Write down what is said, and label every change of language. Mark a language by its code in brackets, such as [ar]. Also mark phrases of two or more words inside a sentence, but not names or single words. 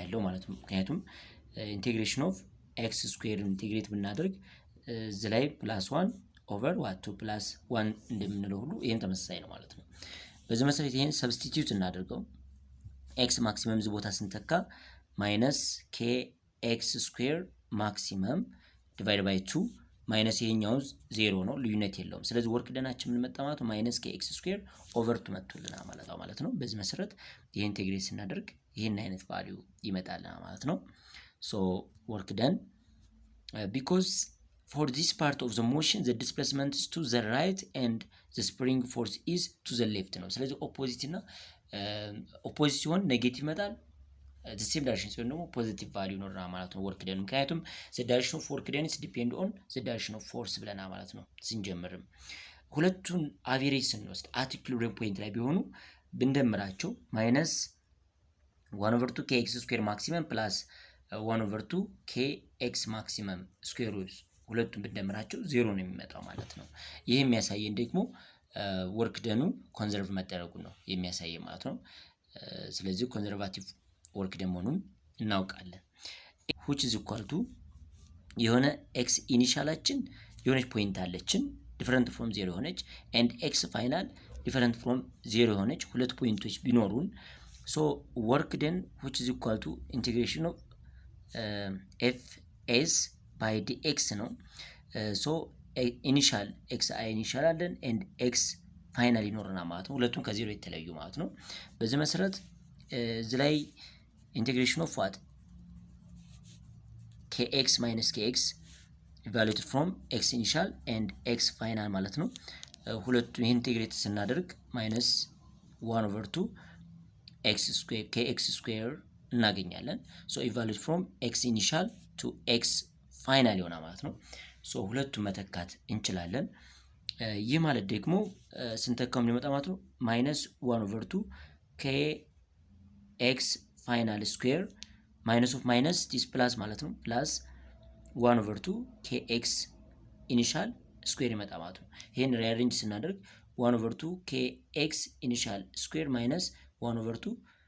[am] ያለው ማለት ነው። ምክንያቱም [en] integration of x square [am] ኢንቴግሬት ብናደርግ እዚህ ላይ [en] plus one over what to plus one [am] እንደምንለው ሁሉ ይሄም ተመሳሳይ ነው ማለት ነው። በዚህ መሰረት ይሄን ሰብስቲቲዩት እናደርገው። [en] x maximum [am] እዚህ ቦታ ስንተካ [en] minus k x square maximum divide by 2 minus [am] ይሄኛው 0 ነው፣ ልዩነት የለውም። ስለዚህ ወርክ ደናችን ምን መጣ ማለት ነው? [en] minus k x square over 2 [am] መጥቶልናል ማለት ነው። በዚህ መሰረት ይሄን ኢንቴግሬት ስናደርግ ይሄን አይነት ቫልዩ ይመጣልናል ማለት ነው። [en] so work done because for this part of the motion the displacement is to the right and the spring force is to the left [am] ነው። ስለዚህ ኦፖዚት እና ኦፖዚት ሲሆን ኔጌቲቭ ይመጣል፣ [en] the same direction [am] ሲሆን ደግሞ ፖዚቲቭ ቫልዩ ይኖርናል ማለት ነው [en] work done። [am] ምክንያቱም [en] the direction of work done is depend on the direction of force [am] ብለናል ማለት ነው ስንጀምርም። ሁለቱን አቬሬጅ ስንወስድ [en] at equilibrium point [am] ላይ ቢሆኑ ብንደምራቸው ማይነስ 1 [en] over 2 kx square maximum plus 1 over 2 kx maximum square ሁለቱን ብንደምራቸው 0 ነው የሚመጣው [am] ማለት ነው። ይህ የሚያሳየን ደግሞ ወርክ ደኑ ኮንዘርቭ መደረጉን ነው የሚያሳየን ማለት ነው። ስለዚህ [en] conservative work done [am] መሆኑን እናውቃለን። [en] which is equal to [am] የሆነ x ኢኒሻላችን የሆነች ፖይንት አለችን [en] different from 0 [am] የሆነች [en] and x final different from 0 [am] የሆነች ሁለት ፖይንቶች ቢኖሩን [en] so work done which is equal to integration of fs by dx [am] ነው። [en] so initial xi initial [am] አለን [en] and x final [am] ይኖርና ማለት ነው። ሁለቱም ከዜሮ የተለያዩ ማለት ነው። በዚህ መሰረት እዚህ ላይ [en] integration of what kx minus kx evaluated from x initial and x final [am] ማለት ነው። ሁለቱን ኢንቴግሬት ስናደርግ [en] minus 1 over 2 x square kx square [am] እናገኛለን። [en] so evaluated from x initial to x final [am] ይሆናል ማለት ነው። ሶ ሁለቱን መተካት እንችላለን። ይህ ማለት ደግሞ ስንተካው ምን ይመጣ ማለት ነው? [en] minus 1 over 2 kx final square minus of minus this plus [am] ማለት ነው [en] plus 1 over 2 kx initial square [am] ይመጣ ማለት ነው። ይሄን ሪአሬንጅ ስናደርግ [en] 1 over 2 kx initial square minus 1 over 2